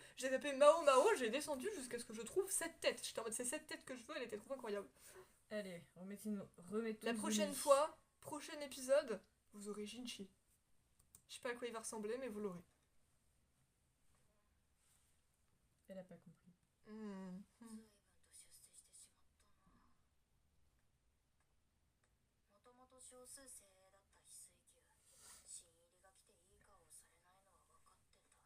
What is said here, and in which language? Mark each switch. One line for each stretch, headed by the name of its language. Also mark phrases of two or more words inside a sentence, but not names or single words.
French: J'ai tapé Mao Mao, j'ai descendu jusqu'à ce que je trouve cette tête. J'étais en mode c'est cette tête que je veux, elle était trop incroyable. Allez, remettons La prochaine fois, prochain épisode, vous aurez Jinchi. Je sais pas à quoi il va ressembler, mais vous l'aurez. Elle a pas compris. Hmm.
Japanese: 随分と出世してしまったな。もともと少数精鋭だった翡翠球。新入りが来ていい顔をされないのは分かって